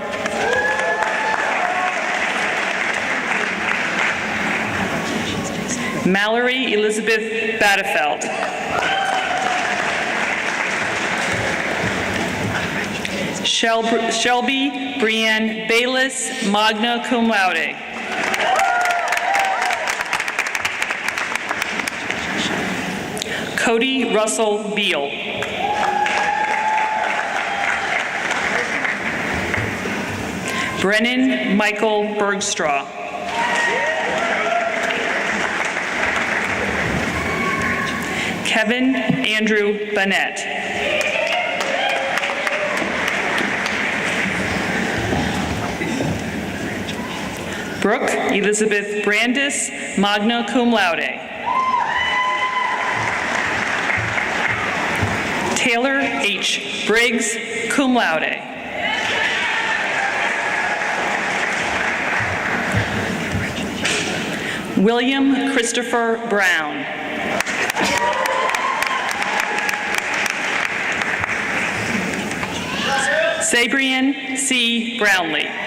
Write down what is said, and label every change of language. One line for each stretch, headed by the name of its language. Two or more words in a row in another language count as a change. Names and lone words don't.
English: Mallory Elizabeth Badefeld. Shelby Brienne Bayless,
Latin: magna cum laude.
English: Cody Russell Beal. Brennan Michael Bergstraw. Kevin Andrew Bennett. Brooke Elizabeth Brandis,
Latin: magna cum laude.
English: Taylor H. Briggs,
Latin: cum laude.
English: William Christopher Brown. Sabrian C. Brownlee.